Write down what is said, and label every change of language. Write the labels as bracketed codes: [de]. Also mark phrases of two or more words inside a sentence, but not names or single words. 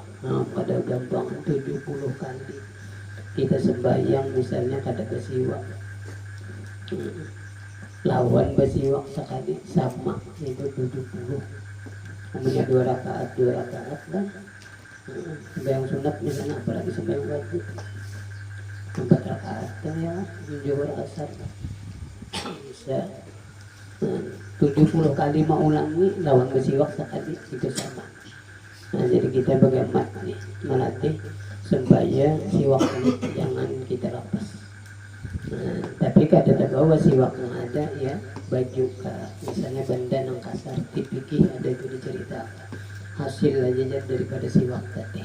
[bjn] Nah, pada gampang 70 kali kita sembahyang misalnya kada bersiwak. Lawan bersiwak sekali sama itu 70. Kemudian 2 rakaat kan. Sembahyang sunat misalnya, apalagi sembahyang wajib 4 rakaat kan ya, zuhur asar bisa 70 kali mengulangi lawan bersiwak sekali itu sama. Nah jadi kita bagaimana nih melatih sembahyang siwak ini jangan kita lepas. Nah, tapi kada terbawa siwak yang ada ya, baju misalnya benda yang kasar tipikih ada itu diceritakan hasil aja daripada siwak tadi.